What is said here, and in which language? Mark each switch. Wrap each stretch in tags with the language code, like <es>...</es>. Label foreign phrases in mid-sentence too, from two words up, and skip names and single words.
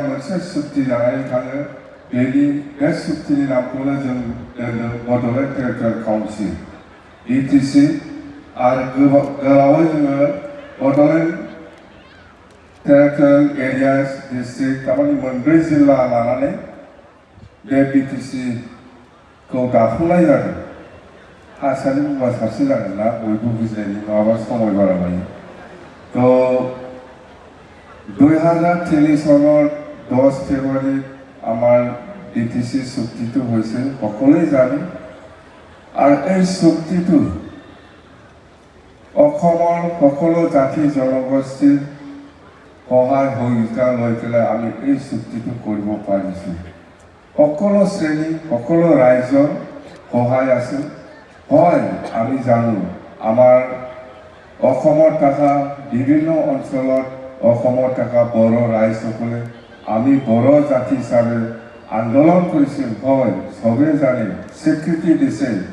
<brx>मोनसे सुक्ति जानानै थाङो बे सुक्तिनि नामखौनो जों दोनो बड'लेण्ड टेरिटरियेल काउन्सिल बिटिसि आरो गोलावै जोङो बड'लेण्ड टेरिटरियेल एरियास डिस्ट्रिक्ट थारमाने मोनब्रै जिल्ला लानानै बे बिटिसिखौ दाफुंनाय जादों हारसानि बुंबा साबसिन जागोन ना बयबो बुजिनायनि नङाबा समय बारा लायो তো</brx> <as>2003 চনৰ 10 ফেব্ৰুৱাৰী আমাৰ বিটিচি চুক্তিটো হৈছে সকলোৱে জানে আৰু এই চুক্তিটো অসমৰ সকলো জাতি জনগোষ্ঠীৰ সহায় সহযোগিতা লৈ পেলাই আমি এই চুক্তিটো কৰিব পাৰিছোঁ সকলো শ্ৰেণী সকলো ৰাইজৰ সহায় আছে হয় আমি জানো আমাৰ অসমৰ থকা বিভিন্ন অঞ্চলত অসমৰ থকা বড় ৰাইজসকলে আমি বড় জাতি হিচাপে আন্দোলন কৰিছিল হয় চবেই জানে স্বীকৃতি দিছে</as>